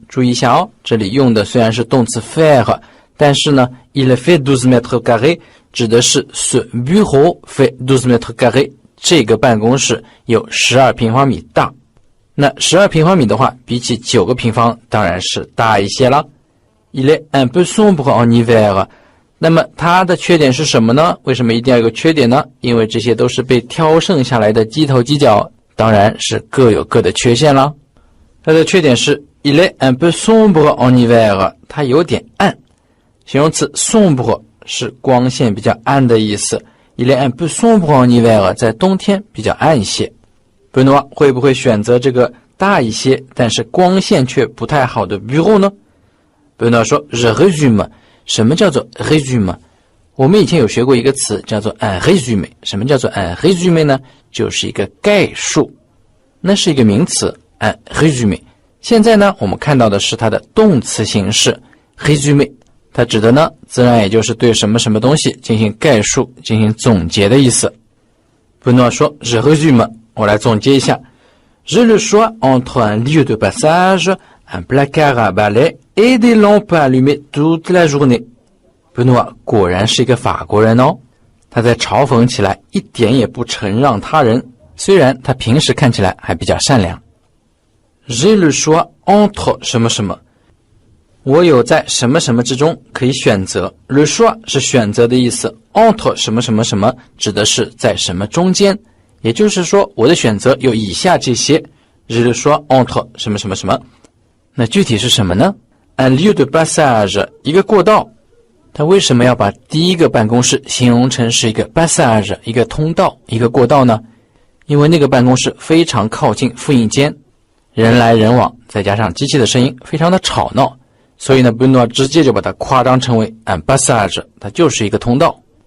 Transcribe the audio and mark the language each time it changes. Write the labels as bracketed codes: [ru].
[zh] 注意一下哦，这里用的虽然是动词 faire， 但是呢 [fr] Il fait 12 mètres carrés [zh] 指的是 [fr] ce bureau fait 12 mètres carrés [zh] 这个办公室有12平方米大。那12平方米的话比起9个平方当然是大一些了。 [fr] Il est un peu sombre en hiver， [zh] 那么它的缺点是什么呢？为什么一定要有个缺点呢？因为这些都是被挑剩下来的鸡头鸡脚，当然是各有各的缺陷了。它的缺点是 [fr] Il est un peu sombre en hiver， [zh] 它有点暗。形容词 sombre 是光线比较暗的意思。 [fr] Il est un peu sombre en hiver [zh] 在冬天比较暗一些。 Benoît 会不会选择这个大一些但是光线却不太好的 bureau 呢？ Benoît 说 [fr] Je résume [zh] 什么叫做 résumé？ 我们以前有学过一个词叫做 un résumé。什么叫做 un résumé 呢？就是一个概述，那是一个名词 un résumé。现在呢，我们看到的是它的动词形式 résumé， 它指的呢，自然也就是对什么什么东西进行概述、进行总结的意思。不诺说 [fr] je résume， [zh] 我来总结一下。 [fr] J'ai le choix entre un lieu de passage, un placard à balai et des lampes allumées toute la journée。 [zh] 布诺果然是一个法国人哦，他在嘲讽起来一点也不承让他人，虽然他平时看起来还比较善良。 [fr] J'ai le choix entre [zh] 什么什么，我有在什么什么之中可以选择。 Le choix 是选择的意思， entre 什么什么什么指的是在什么中间，也就是说我的选择有以下这些。 [fr] J'ai le choix entre [zh] 什么什么什么，那具体是什么呢？ [fr] Un lieu de passage [zh] 一个过道。他为什么要把第一个办公室形容成是一个 passage 一个通道一个过道呢？因为那个办公室非常靠近复印间，人来人往，再加上机器的声音非常的吵闹，所以呢 Benoît 直接就把它夸张成为 un passage， 它就是一个通道。